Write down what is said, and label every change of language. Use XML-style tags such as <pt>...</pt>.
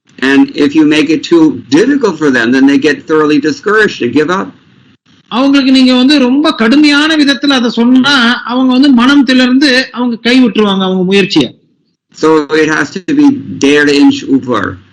<en>And if you make it too difficult for them, then they get thoroughly discouraged and give up.</en> <ta>அவங்களுக்கு நீங்க வந்து ரொம்ப கடுமையான விதத்துல அதை சொன்னா அவங்க வந்து மனம் திளர்ந்து அவங்க கை விட்டுருவாங்க அவங்க முயற்சியை.</ta> <en>So it has to be der inch upper.</en>